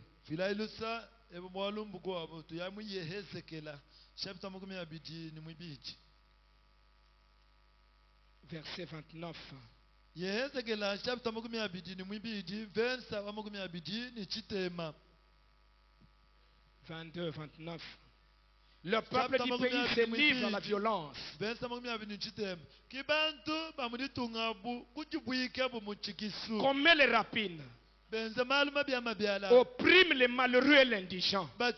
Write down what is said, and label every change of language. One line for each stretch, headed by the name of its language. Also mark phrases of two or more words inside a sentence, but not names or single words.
Kaonde: Filailusa ebo mwalumbu kwa abo tuyamu Yehezekela chapter makumi abidi ni mwibiti.
French: Verset 29.
Kaonde: Yehezekela chapter makumi abidi ni mwibiti versa wa makumi abidi ni chitema. 22, 29.
French: Le peuple du pays se livre à la violence. Commet les rapines. Opprime les malheureux et l'indigent.